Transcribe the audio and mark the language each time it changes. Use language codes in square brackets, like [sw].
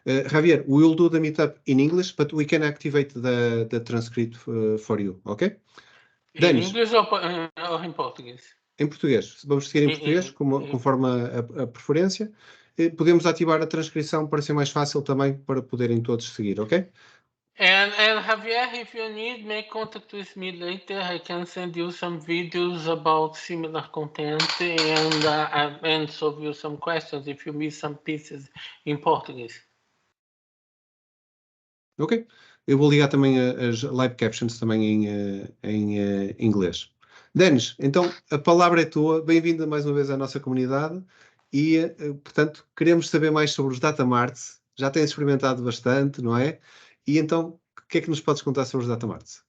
[en] Javier, we will do the meetup in English, but we can activate the transcript for you, ok? [pt] Em Denis, inglês ou em português? em português. Vamos seguir em português, conforme a preferência. Podemos ativar a transcrição para ser mais fácil também, para poderem todos seguir, ok? [en] And Javier, if you need, make contact with me later. I can send you some videos about similar content and solve you some questions if you miss some pieces in Portuguese. Ok. [pt] Eu vou ligar também as live captions também em inglês. Denis, então a palavra é tua. Bem-vindo mais uma vez à nossa comunidade e, portanto, queremos saber mais sobre os data marts. Já tens experimentado bastante, não é? E então, o que é que nos podes contar sobre os data marts?